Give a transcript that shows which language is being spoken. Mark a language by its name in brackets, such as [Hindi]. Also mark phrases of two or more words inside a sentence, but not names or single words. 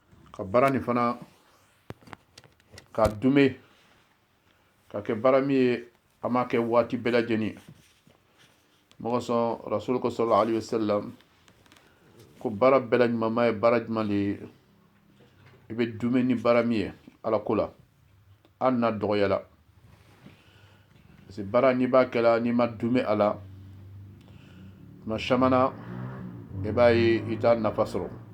[Bambara] ka bara ni fana ka dume ka ke bara mi ye a ma kɛ waati bɛɛ lajɛlen mɔgɔ sɔn rasul ko [Arabic] صلى الله عليه وسلم [Bambara] ko bara bɛɛ la ɲumanma ye bara jumɛn de ye i bɛ dume ni bara mi ye ala ko la hali n'a dɔgɔyala [French] parce que [Bambara] bara n'i b'a kɛla n'i ma dume a la tuma caman na i b'a ye i t'a nafa sɔrɔ